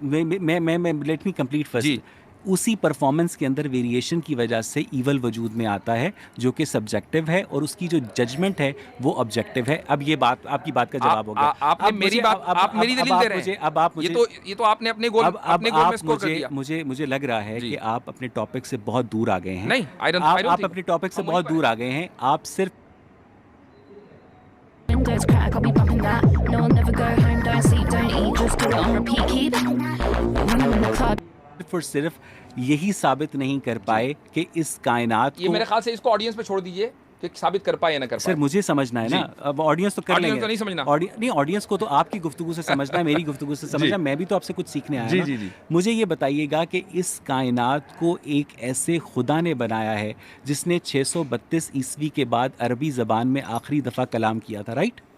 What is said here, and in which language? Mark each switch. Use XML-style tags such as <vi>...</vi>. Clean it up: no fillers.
<hi>मैं</hi> <en>Let me complete first.</en> <hi>उसी performance के अंदर वेरिएशन की वजह से ईवल वजूद में आता है जो कि सब्जेक्टिव है और उसकी जो जजमेंट है वो ऑब्जेक्टिव है। अब ये बात आपकी बात का जवाब हो गया। आपने मेरी बात, आप मेरी दलील दे रहे हैं। अब आप मुझे ये तो आपने अपने गोल में स्कोर कर दिया। मुझे लग रहा है कि आप अपने टॉपिक से बहुत दूर आ गए हैं। नहीं, आप अपने टॉपिक से बहुत दूर आ गए हैं। आप सिर्फ</hi> <en>Windows crack, I'll be bumping that. No, I'll never go home, don't sleep, don't eat, just do it on repeat. Keep running in the club.</en> <hi>सिर्फ यही साबित नहीं कर पाए कि इस कायनात ये मेरे ख्याल से इसको ऑडियंस पे छोड़ दीजिए कि साबित कर पाए या ना कर पाए। सर मुझे समझना है ना। अब ऑडियंस तो कर लेंगे। तो नहीं समझना। नहीं, ऑडियंस को तो आपकी गुफ्तगू से समझना है, मेरी गुफ्तगू से समझना। मैं भी तो आपसे कुछ सीखने आया जी, ना। जी, जी। मुझे ये बताइएगा कि इस कायनात को एक ऐसे खुदा ने बनाया है जिसने 632 ईस्वी के बाद अरबी ज़बान में आखिरी दफ़ा कलाम किया था, राइट?</hi>